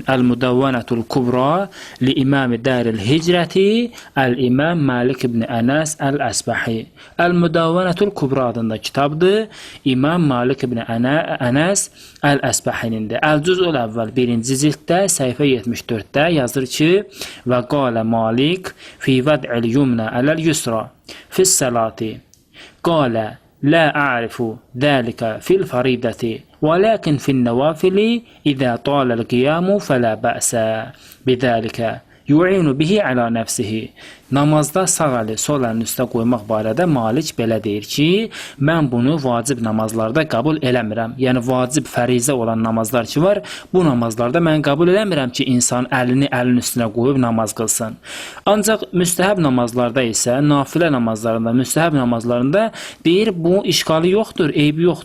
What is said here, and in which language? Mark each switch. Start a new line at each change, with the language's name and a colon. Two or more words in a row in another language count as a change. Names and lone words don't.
Azerbaijani: Əl-Müdəvvənətul Kubra li İmam Dəril Hicrəti Əl-İmam Malik ibn Ənəs Əl-Əsbəhi. Əl-Müdəvvənətul Kubra adında kitabdır. İmam Malik ibn Ənəs Əl-Əsbəhinindir. Əl-Cüz'ül əvvəl 1-ci cilddə, səhifə 74-də yazır ki,
Arabic: وقال مالك في وضع اليمنى على اليسرى في الصلاة. Qalə لا أعرف ذلك في الفريضة ولكن في النوافل إذا طال القيام فلا بأس بذلك يعين به على نفسه.
Azerbaijani: Namazda sağ əli sol əlin üstə qoymaq barədə Malik belə deyir ki, mən bunu vacib namazlarda qəbul eləmirəm. Yəni vacib fərizə olan namazlar ki var, bu namazlarda mən qəbul eləmirəm ki, insan əlini əlin üstünə qoyub namaz qılsın. Ancaq müstəhəb namazlarda isə, nafilə namazlarında, müstəhəb namazlarında deyir bu işqalı yoxdur, eybi yoxdur.